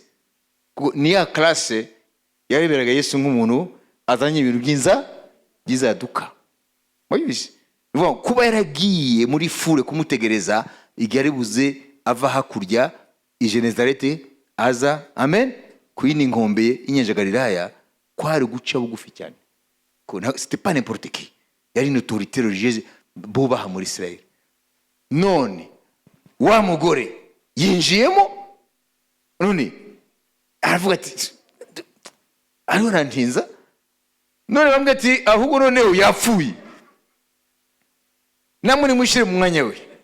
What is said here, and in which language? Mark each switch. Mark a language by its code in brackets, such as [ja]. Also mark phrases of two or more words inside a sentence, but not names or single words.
[rw] Ni ya classe yareberaga Yesu nk'umuntu azanye ibintu byizaduka. Wabise? Kuba yaragiye muri fure kumutegereza igihe ari buze ava hakurya i Genezarete aza, amen, kuyini nkombe y'Inyanja Galilaya, kwari guca bugufi cyane. [fr] C'était pas n'importe qui, yari une autorité religieuse [rw] bubaha muri [fr] Israel. [rw] None wa mugore yinjiyemo, none aravuga ati ariho rantinza, none bamwe ati ahubwo noneho yapfuye, namwe nimushire mu mwanya we.